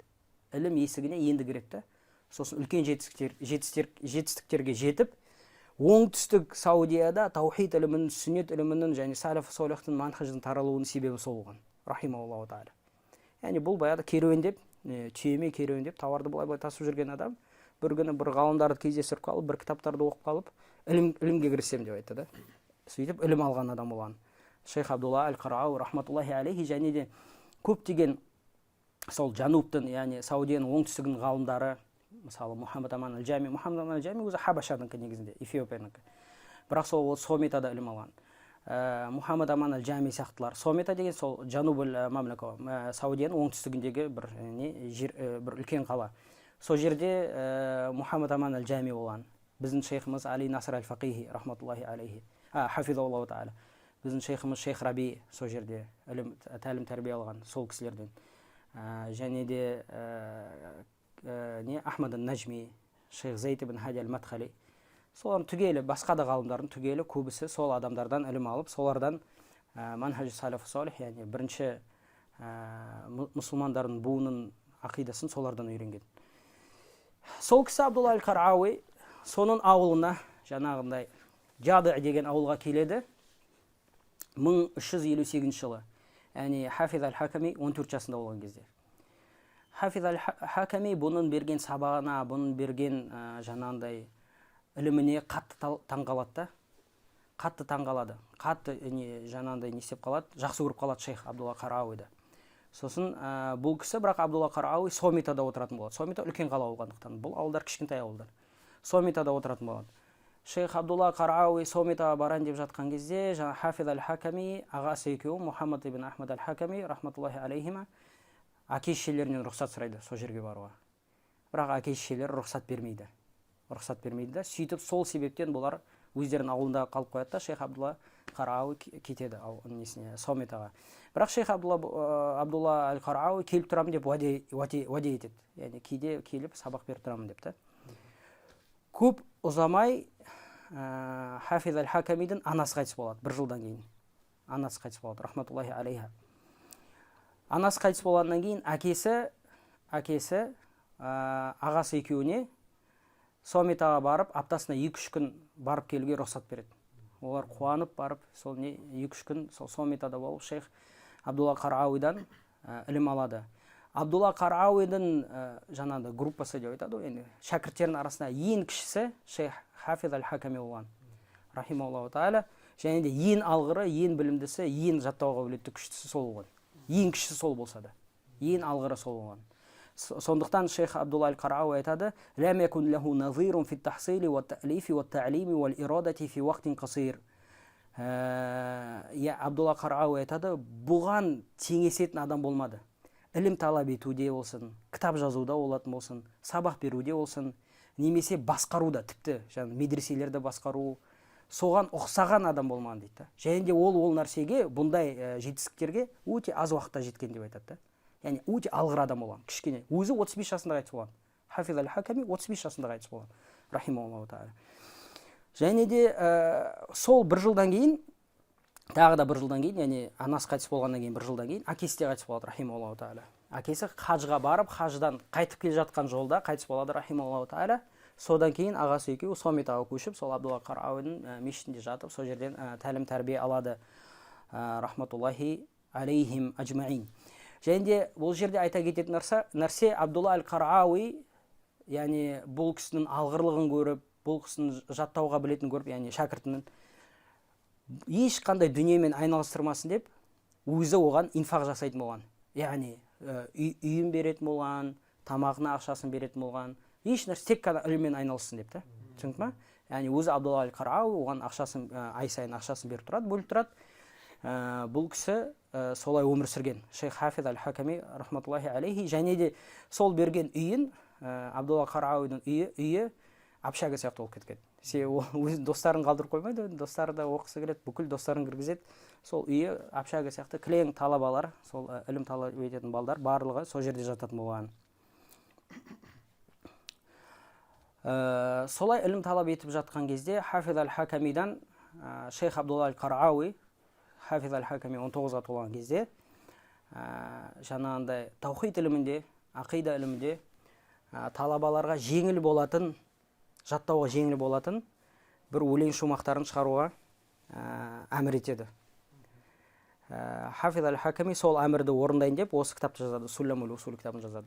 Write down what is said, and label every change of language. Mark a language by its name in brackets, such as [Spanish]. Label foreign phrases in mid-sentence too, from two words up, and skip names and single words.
[Kazakh] Ілім есігіне енді кіреді. Сосын үлкен жетістіктерге жетіп, оңтүстік Саудияда таухид ілімінің, сүннет ілімінің және салаф солихтың манхажының таралуының себебі сол болған. [Arabic] رحمه الله تعالى. [Kazakh] Яғни бұл баяғыда керуендеп, түйеме керуендеп, тауарды былай тасып жүрген адам бір күні бір ғалымдарды кездестіріп қалып, бір кітаптарды оқып қалып, ілімге кірісем деп айтты да. Сөйтіп ілім алған адам болған. Шейх Абдулла аль-Қарауи [Arabic] رحمة الله عليه, [Kazakh] және де көптеген сол Жанубтың, яғни Саудияның оңтүстігінің ғалымдары, мысалы Мухаммад Аман аль-Джами өзі Хабашадың негізінде, Эфиопияныкі. Бірақ сол Сометада ілім алған. Мухаммад Аман аль-Джами сияқтылар. Сомета деген сол [Arabic] جنوب المملكة, [Kazakh] Саудияның оңтүстігіндегі бір үлкен қала. Сол жерде Мухаммад Аман аль-Джами болған. Біздің шейхіміз Али Наср аль-Фақихи [Arabic] رحمة الله عليه. حفظه الله تعالى. [Kazakh] Біздің шейхіміз Шейх Раби сол жерде тәлім тәрбие алған сол кісілерден. Және де Ахмад ан-Najmi, Шейх Зейд ибн Хади аль-Мадхали. Солардың түгелі, басқа да ғалымдардың түгелі көбісі сол адамдардан ілім алып, солардан [Arabic] منهج السلف الصالح, [Kazakh] яғни бірінші мұсылмандардың буының ақидасын солардан үйренген. Сол кісі Абдулла аль-Қарауи соның ауылына, жаңағындай Жады деген ауылға келеді 1358 жылы. Яғни Хафиз аль-Хаками 14 жасында болған кезде. Хафиз аль-Хаками бұның берген сабағына, бұның берген жаңағындай іліміне қатты таңғалады. Қатты жаңағындай не істеп қалады, жақсы көріп қалады шейх Абдулла Қарауиді. Сосын бұл кісі, бірақ Абдулла Қарауи Сометада отыратын болады. Сомета үлкен қала болғандықтан, бұл ауылдар кішкентай ауылдар. Сометада отыратын болады. Шейх Абдулла Қарауи Сометаға барайын деп жатқан кезде, жаңа Хафиз аль-Хаками ағасы екеуі, Мухаммад ибн Ахмад аль-Хаками [Arabic] رحمة الله عليهما, [Kazakh] әке-шешелерінен рұқсат сұрайды сол жерге баруға. Бірақ әке-шешелері рұқсат бермейді. Сөйтіп сол себептен бұлар өздерінің ауылында қалып қояды да, шейх Абдулла Қарауи кетеді Сометаға. Бірақ шейх Абдулла аль-Қарауи келіп тұрамын деп уәде етеді. Яғни кейде келіп сабақ беріп тұрамын деп. Көп ұзамай Хафиз аль-Хакамидің анасы қайтыс болады, бір жылдан кейін. Анасы қайтыс болады, [Arabic] رحمة الله عليها. [Kazakh] Анасы қайтыс болғаннан кейін әкесі ағасы екеуіне Сометаға барып, аптасына 2-3 күн барып келуге рұқсат береді. Олар қуанып барып, сол 2-3 күн Сометада болып шейх Абдулла Қарауидан ілім алады. Абдулла Қарауидің жаңағыдай группасы деп айтады, енді шәкірттерінің арасында ең кішісі шейх Хафиз аль-Хаками болған, [Arabic] رحمه الله تعالى. [Kazakh] Және де ең алғыры, ең білімдісі, ең жаттауға білетті күштісі сол болған. Ең кішісі сол болса да, ең алғыры сол болған. Сондықтан шейх Абдулла аль-Қарауи айтады: [Arabic] «لم يكن له نظير في التحصيل والتأليف والتعليم والإرادة في وقت قصير». [Kazakh] Абдулла Қарауи айтады, бұған теңесетін адам болмады. Ілім талап етуде болсын, кітап жазуда болатын болсын, сабақ беруде болсын, немесе басқаруда, тіпті медреселерді басқару, соған ұқсаған адам болмаған дейді. Және де ол нәрсеге, бұндай жетістіктерге өте аз уақытта жеткен деп айтады. Яғни өте алғыр адам болған, кішкене. Өзі 35 жасында қайтыс болған. Хафиз аль-Хаками 35 жасында қайтыс болған, [Arabic] رحمه الله تعالى. [Kazakh] Және де сол бір жылдан кейін, тағы да бір жылдан кейін, яғни анасы қайтыс болғаннан кейін бір жылдан кейін, әкесі де қайтыс болады, [Arabic] رحمه الله تعالى. [Kazakh] Әкесі хажға барып, хаждан қайтып келе жатқан жолда қайтыс болады, [Arabic] رحمه الله تعالى. [Kazakh] Содан кейін ағасы екеуі Сометаға көшіп, сол Абдулла Қарауидің мешітінде жатып, сол жерден тәлім тәрбие алады, [Arabic] رحمة الله عليهم أجمعين. [Kazakh] Және де бұл жерде айта кететін нәрсе Абдулла әл-Қарауи, яғни бұл кісінің алғырлығын көріп, бұл кісінің жаттауға білетін көріп, яғни шәкіртінің ешқандай дүниемен айналыстырмасын деп, өзі оған инфақ жасайтын болған. Яғни үйін беретін болған, тамағына ақшасын беретін болған, еш нәрсе, тек қана іліммен айналыссын деп, түсіндің ма? Яғни өзі Абдулла әл-Қарауи оған ақшасын, ай сайын ақшасын беріп тұрады, бөліп тұрады. Бұл кісі солай өмір сүрген. Шейх Хафиз әл-Хаками [Arabic] رحمة الله عليه, [Kazakh] және де сол берген үйін, Абдулла Қарауидің үйі общага сияқты болып кеткен. Өз достарын қалдырып қоймайды, достары да оқысы келеді, бүкіл достарын кіргізеді. Сол үйі общага сияқты кілең талабалар, сол ілім талап ететін балдар барлығы сол жерде жататын болған. Солай ілім талап етіп жатқан кезде Хафиз әл-Хакамидан Шейх Абдулла әл-Қарауи, Хафиз әл-Хаками 19-ға толған кезде жаңағындай таухид ілімінде, ақида ілімінде талабаларға жеңіл болатын, жаттауға жеңіл болатын бір өлең шумақтарын шығаруға әмір етеді. Хафиз әл-Хаками сол әмірді орындайын деп осы кітапты жазады, Сулламул Усул кітабын жазады.